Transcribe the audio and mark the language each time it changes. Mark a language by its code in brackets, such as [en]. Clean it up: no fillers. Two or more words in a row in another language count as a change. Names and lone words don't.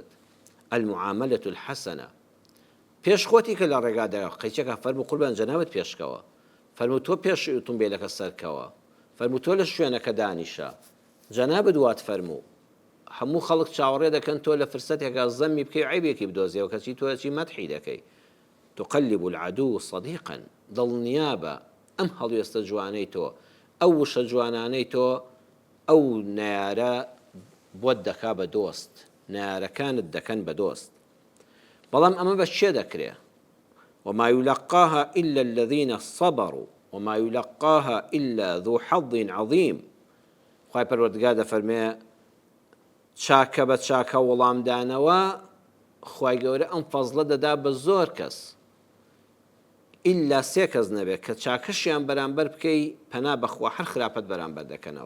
[ar] المعاملة الحسنة [ckb] پێش خۆتی کە لە ڕێگادا قەیچەکە فەرموو قوربان جەنابەت پێشکەوە فەرموو تۆ پێش ئۆتۆمبیلەکە سەرکەوە فەرموو تۆ لە شوێنەکە دانیشە جەنابەت دوات فەرموو هەموو خەڵک چاوەڕێ دەکەن تۆ لە فرسەتێکە زەممی بکەی عیبێکی بدۆزیەوە کەچی تۆ چی مەدحی دەکەی. [ar] تقلب العدو صديقا [ckb] دڵنیابە ئەم هەڵوێستە جوانەی تۆ ئەو وشە جوانانەی تۆ ئەو نارە بۆت دەکا بە دۆست نارەکانت دەکەن بە دۆست. بەڵام ئەمە بە چێ دەکرێ [ar] وما يلقاها إلا الذين صبروا وما يلقاها إلا ذو حظ عظيم. [ckb] خوای پەروەردگار دەفەرمێ چاکە بە چاکە وەڵامدانەوە خوای گەورە ئەم فەزڵە دەدا بە زۆر کەس ئیلا سێ کەس نەبێت کە چاکەشیان بەرامبەر بکەی پەنا بەخوا هەر خراپەت بەرامبەر دەکەنەوە.